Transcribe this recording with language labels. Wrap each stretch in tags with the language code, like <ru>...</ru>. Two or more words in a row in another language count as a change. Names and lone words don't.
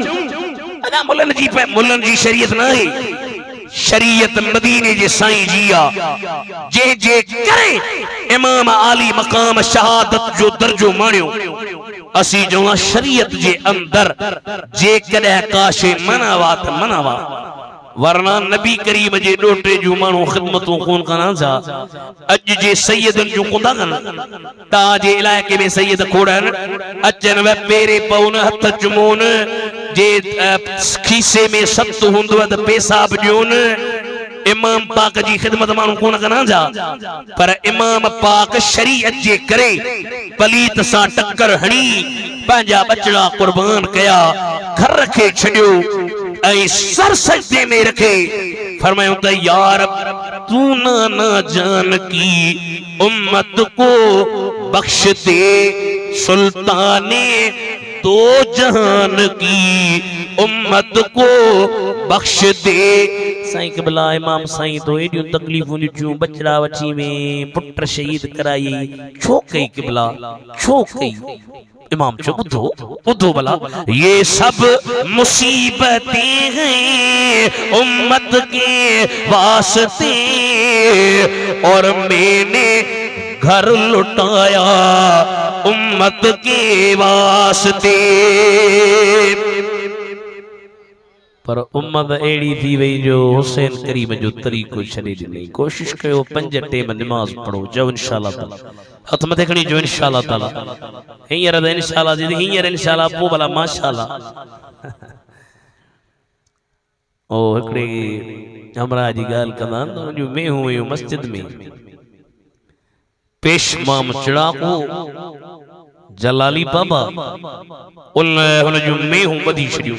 <sd>अञा मुल्लन जी शरीयत न आहे, शरीयत मदीने जे साईं जी आ, जे करे इमाम आली मकाम शहादत जो दर्जो माणियो। असीं जो शरीयत जे अंदर जे कॾहिं का शइ मनावा त मनावा, वरना नबी करीम जे डोटे जूं माण्हू ख़िदमतूं कोन कनि छा। अॼु जे सैयदनि जूं कोन था कनि, तव्हांजे इलाइक़े में सैयद खोड़नि अचनि वे पेरे पउन हथ चुमोन, जे खीसे में सत हूंदो त पेशाब ॾियोन। इमाम पाक जी ख़िदमत माण्हू कोन कनि छा, पर इमाम पाक शरीयत जे करे पलीत सां टक्कर हणी पंहिंजा बचड़ा कुर्बान कया, घर खे छॾियो ऐं सर सजदे में रखे फरमायूं त यार</sd> <ur>تو نہ جان کی امت کو بخش دے، سلطانے تو جہان کی امت کو بخش دے.</ur> <sd>साईं क़िबला इमाम साईं तो एडियूं तकलीफ़ूं ॾिठियूं, बचड़ा वठी में पुट शहीद कराई, छो कई क़िबला, छो कई? इमाम चो बुद्धो बुद्धो भला,</sd> <ur>یہ سب مصیبتیں ہیں امت کے واسطے، اور میں نے گھر لٹایا امت کے واسطے.</ur> <sd>पर उम्मत एड़ी थी वही जो हुसैन करीम जो तरीको छॾे ॾिनई। कोशिश कयो 5 टेम नमाज पढ़ो, जो</sd> <ar>إن شاء الله تعالى</ar> <sd>हथ मथे खणी जो</sd> <ar>إن شاء الله تعالى,</ar> <sd>हींअर त इंशाअल्लाह जी हींअर इंशाअल्लाह पोइ भला माशाअल्लाह। ओ हिकिड़े हमरा जी ॻाल्हि कंदा आहिनि, जो मेहूं हुयूं मस्जिद में, पेशमाम चिड़ाको जलाली बाबा उन हुन जूं मेहूं ॿधी छॾियूं।</sd>